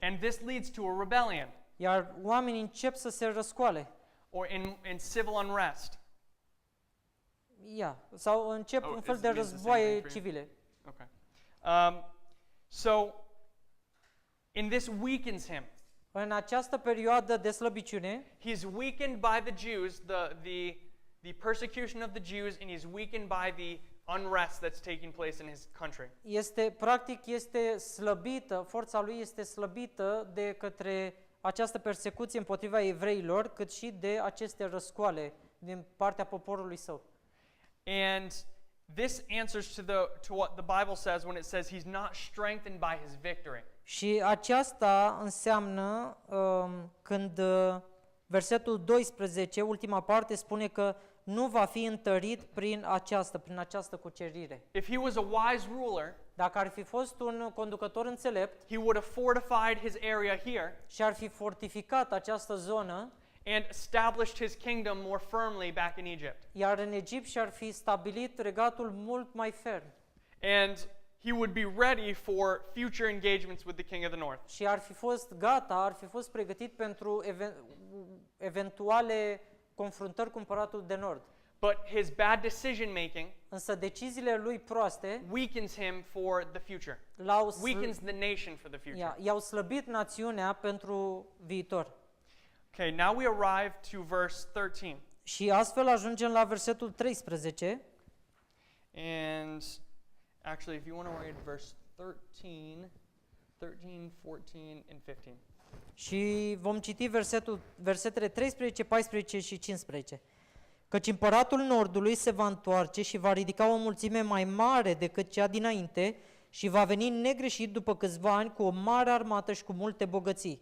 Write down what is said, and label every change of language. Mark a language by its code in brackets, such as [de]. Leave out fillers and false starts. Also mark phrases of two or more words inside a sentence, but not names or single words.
[en] And this leads to a rebellion [ro] Iar oamenii încep să se răscoale. [en] or in civil unrest. [ro] Sau încep un fel de războaie civile. [en] Okay. So in this weakens him. [ro] În această perioadă de slăbiciune, [en] He's weakened by the Jews, the persecution of the Jews, and he's weakened by the unrest that's taking place in his country. [ro] Este slăbită, forța lui este slăbită de către această persecuție împotriva evreilor, cât și de aceste răscoale din partea poporului său. [en] And this answers to what the Bible says when it says he's not strengthened by his victory. [ro] Și aceasta înseamnă când versetul 12, ultima parte, spune că nu va fi întărit prin această cucerire. [en] If he was a wise ruler, [ro] Dacă ar fi fost un conducător înțelept [en] he would have fortified his area here [ro] și ar fi fortificat această zonă, [en] and established his kingdom more firmly back in Egypt. [ro] iar în Egipt și-ar fi stabilit regatul mult mai ferm [en] And he would be ready for future engagements with the king of the north. [ro] și ar fi fost gata, ar fi fost pregătit pentru eventuale confruntări cu împăratul de nord. [en] But his bad decision making [ro] Însă deciziile lui proaste [en] weakens him for the future. [ro] l-au [en] Weakens the nation for the future. [ro] i-au slăbit națiunea pentru viitor. [en] Okay, now we arrive to verse 13. [ro] Și astfel ajungem la versetul 13. [en] And actually, if you want to read verse 13, 14, and 15. [ro] Și vom citi versetele 13, 14 și 15. Căci împăratul nordului se va întoarce și va ridica o mulțime mai mare decât cea dinainte și va veni negreșit după câțiva ani cu o mare armată și cu multe bogății.